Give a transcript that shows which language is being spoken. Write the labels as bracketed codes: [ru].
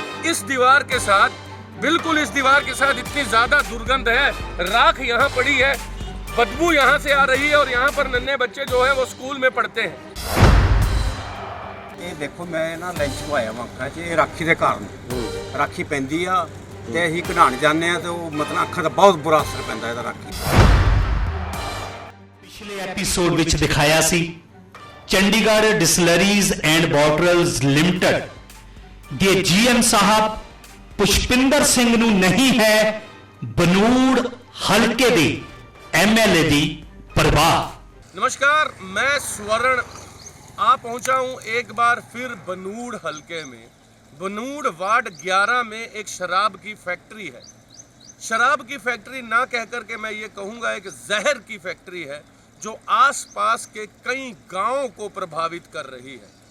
[hi] इस दीवार के साथ, बिल्कुल इस दीवार के साथ इतनी ज्यादा दुर्गंध है, राख यहाँ पड़ी है, बदबू यहाँ से आ रही है और यहाँ पर नन्हे बच्चे जो है वो स्कूल में पढ़ते हैं। [pa] ਇਹ ਦੇਖੋ ਮੈਂ ਨਾ ਲੰਚ ਤੋਂ ਆਇਆ ਵਾਂ ਅੱਖਾਂ 'ਚ ਇਹ ਰਾਖੀ ਦੇ ਕਾਰਨ ਰਾਖੀ ਪੈਂਦੀ ਆ ਤੇ ਅਸੀਂ ਘੜਾਣ ਜਾਂਦੇ ਆ ਤੇ ਉਹ ਮਤਲਬ ਅੱਖਾਂ ਦਾ ਬਹੁਤ ਬੁਰਾ ਅਸਰ ਪੈਂਦਾ ਇਹਦਾ ਰਾਖੀ। ਪਿਛਲੇ ਐਪੀਸੋਡ ਵਿੱਚ ਦਿਖਾਇਆ ਸੀ ਚੰਡੀਗੜ੍ਹ ਡਿਸਲਰੀਜ਼ ਐਂਡ ਬੋਟਲਰਜ਼ ਲਿਮਟਿਡ ਦੇ ਜੀਐਮ ਸਾਹਿਬ ਪੁਸ਼ਪਿੰਦਰ ਸਿੰਘ ਨੂੰ ਨਹੀਂ ਹੈ ਬਨੂੜ ਹਲਕੇ ਦੇ ਐਮਐਲਏ ਦੀ ਪਰਵਾਹ। [hi] नमस्कार, मैं स्वर्ण आ पहुंचा हूं एक बार फिर बनूड़ हलके में। बनूड़ वार्ड 11 में एक शराब की फैक्ट्री है। शराब की फैक्ट्री ना कहकर के मैं ये कहूँगा एक जहर की फैक्ट्री है जो आसपास के कई गांवों को प्रभावित कर रही है।